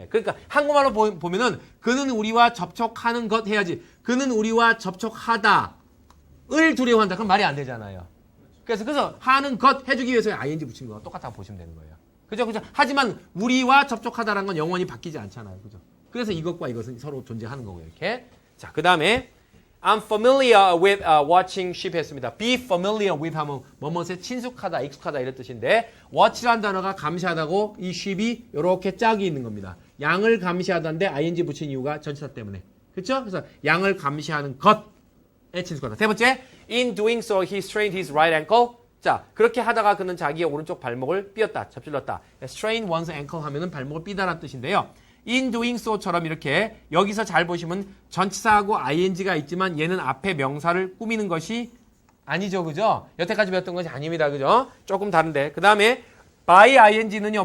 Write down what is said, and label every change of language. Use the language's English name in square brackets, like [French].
[Korean] 그러니까 한국말로 보면은 그는 우리와 접촉하는 것 해야지. 그는 우리와 접촉하다를 두려워한다. 그럼 말이 안 되잖아요. 그래서 하는 것 해주기 위해서 ing 붙인 거 똑같다고 보시면 되는 거예요. 그죠? 하지만 우리와 접촉하다라는 건 영원히 바뀌지 않잖아요. 그죠? 그래서 이것과 이것은 서로 존재하는 거고요. 이렇게. 자, 그 다음에 [English] I'm familiar with watching sheep [Korean] 했습니다. [English] Be familiar with [Korean] 하면 뭐뭐에 친숙하다, 익숙하다 이런 뜻인데 watch라는 단어가 감시하다고 이 sheep이 이렇게 짝이 있는 겁니다. 양을 감시하다인데 ing 붙인 이유가 전치사 때문에. 그렇죠? 그래서 양을 감시하는 것에 친숙하다. 세 번째, [English] in doing so he strained his right ankle. [Korean] 자, 그렇게 하다가 그는 자기의 오른쪽 발목을 삐었다, 접질렀다. [English] strain one's ankle [Korean] 하면은 발목을 삐다라는 뜻인데요. [English] in doing so [Korean] 처럼 이렇게 여기서 잘 보시면 전치사하고 ing가 있지만 얘는 앞에 명사를 꾸미는 것이 아니죠. 그죠? 여태까지 배웠던 것이 아닙니다. 그죠? 조금 다른데. 그 다음에 by ing는요.